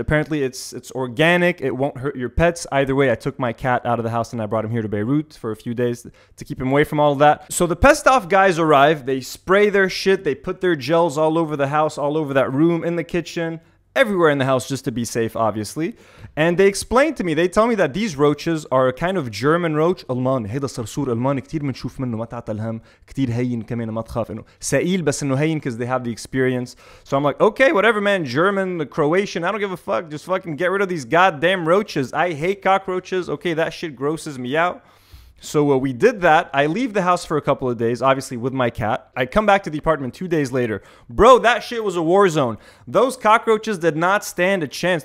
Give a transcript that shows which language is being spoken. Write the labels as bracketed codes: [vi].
[en] Apparently, it's organic. It won't hurt your pets. Either way, I took my cat out of the house and I brought him here to Beirut for a few days to keep him away from all of that. So the Pest Off guys arrive. They spray their shit. They put their gels all over the house, all over that room, in the kitchen, everywhere in the house, just to be safe, obviously. And they explain to me, they tell me that these roaches are a kind of German roach. [ar] ألماني، هيدا صرصور ألماني كتير بنشوف منه، ما تعتلهم، كتير هين كمان، ما تخاف إنه سائل بس إنه هين [en] because they have the experience. So I'm like, okay, whatever, man. German, Croatian, I don't give a fuck. Just fucking get rid of these goddamn roaches. I hate cockroaches. Okay, that shit grosses me out. So we did that. I leave the house for a couple of days, obviously with my cat. I come back to the apartment 2 days later. Bro, that shit was a war zone. Those cockroaches did not stand a chance.